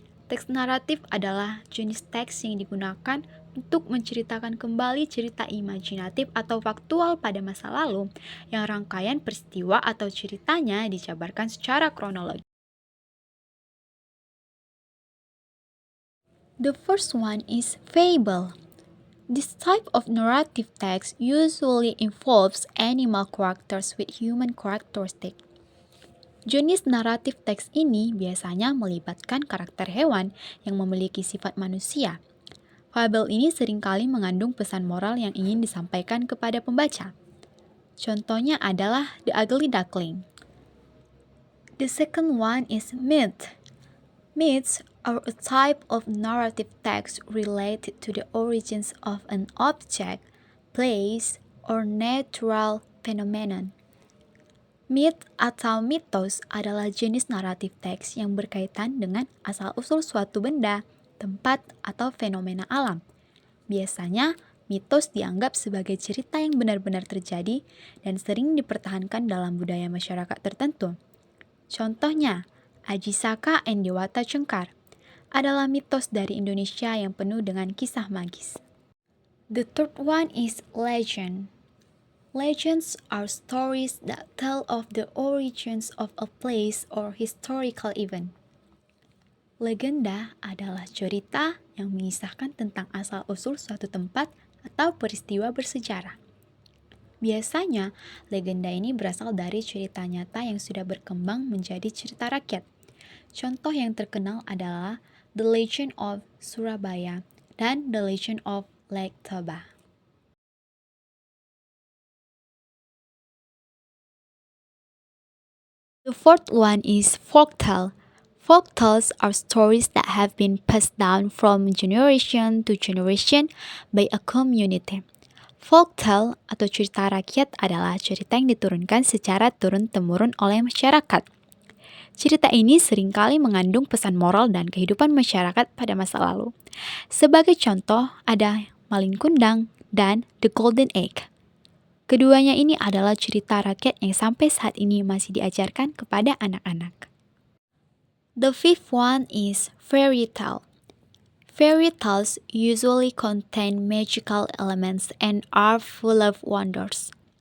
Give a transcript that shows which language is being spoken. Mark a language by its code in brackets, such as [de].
[id] Teks naratif adalah jenis teks yang digunakan untuk menceritakan kembali cerita imajinatif atau faktual pada masa lalu yang rangkaian peristiwa atau ceritanya dijabarkan secara kronologi. [en] The first one is fable. This type of narrative text usually involves animal characters with human characteristics. [id] Jenis naratif teks ini biasanya melibatkan karakter hewan yang memiliki sifat manusia. Fabel ini seringkali mengandung pesan moral yang ingin disampaikan kepada pembaca. Contohnya adalah The Ugly Duckling. [en] The second one is myth. Myths are a type of narrative text related to the origins of an object, place, or natural phenomenon. [id] Myth atau mitos adalah jenis naratif teks yang berkaitan dengan asal-usul suatu benda, tempat, atau fenomena alam. Biasanya, mitos dianggap sebagai cerita yang benar-benar terjadi dan sering dipertahankan dalam budaya masyarakat tertentu. Contohnya, Aji Saka and Dewata Cengkar adalah mitos dari Indonesia yang penuh dengan kisah magis. [en] The third one is legend. Legends are stories that tell of the origins of a place or historical event. [id] Legenda adalah cerita yang mengisahkan tentang asal-usul suatu tempat atau peristiwa bersejarah. Biasanya, legenda ini berasal dari cerita nyata yang sudah berkembang menjadi cerita rakyat. Contoh yang terkenal adalah The Legend of Surabaya dan The Legend of Lake Toba. [en] The fourth one is folktale. Folktales are stories that have been passed down from generation to generation by a community. [id] Folktale atau cerita rakyat adalah cerita yang diturunkan secara turun-temurun oleh masyarakat. Cerita ini seringkali mengandung pesan moral dan kehidupan masyarakat pada masa lalu. Sebagai contoh, ada Malin Kundang dan The Golden Egg. Keduanya ini adalah cerita rakyat yang sampai saat ini masih diajarkan kepada anak-anak. [en] The fifth one is fairy tale. Fairy tales usually contain magical elements and are full of wonders.